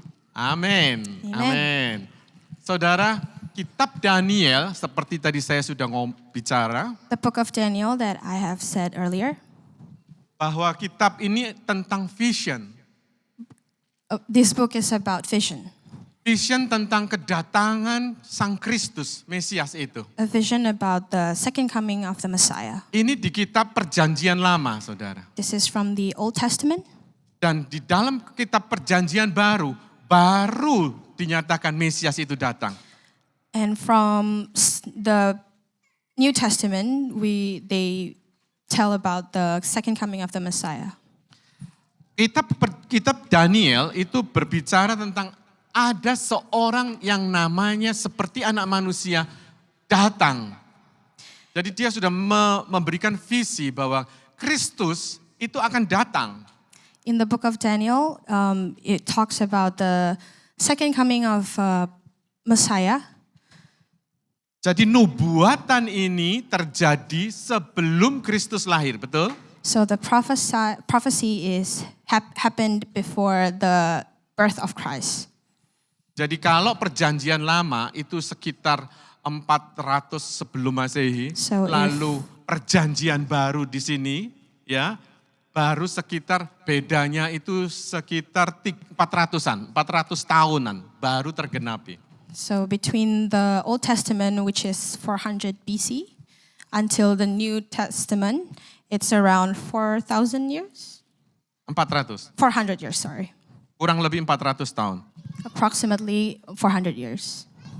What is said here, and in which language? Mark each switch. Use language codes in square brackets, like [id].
[id] Amin. Amin. Saudara, kitab Daniel seperti tadi saya sudah bicara. [en] The book of Daniel that I have said earlier. [id] Bahwa kitab ini tentang vision. [en] This book is about vision. [id] Vision tentang kedatangan Sang Kristus, Mesias itu. [en] A vision about the second coming of the Messiah. [id] Ini di kitab Perjanjian Lama, saudara. [en] This is from the Old Testament. [id] Dan di dalam kitab Perjanjian Baru dinyatakan Mesias itu datang. [en] And from the New Testament, they tell about the second coming of the Messiah. [id] Kitab Daniel itu berbicara tentang ada seorang yang namanya seperti anak manusia datang. Jadi dia sudah memberikan visi bahwa Kristus itu akan datang. [en] In the book of Daniel, it talks about the second coming of Messiah. [id] Jadi nubuatan ini terjadi sebelum Kristus lahir, betul? [en] So the prophecy is happened before the birth of Christ. [id] Jadi kalau Perjanjian Lama itu sekitar 400 sebelum Masehi, lalu Perjanjian Baru di sini, ya. Baru sekitar bedanya itu sekitar 400 tahunan baru tergenapi. [en] So between the Old Testament, which is 400 BC, until the New Testament, it's around 4,000 years? 400 years, sorry. [id] Kurang lebih 400 tahun. [en] Approximately 400 years.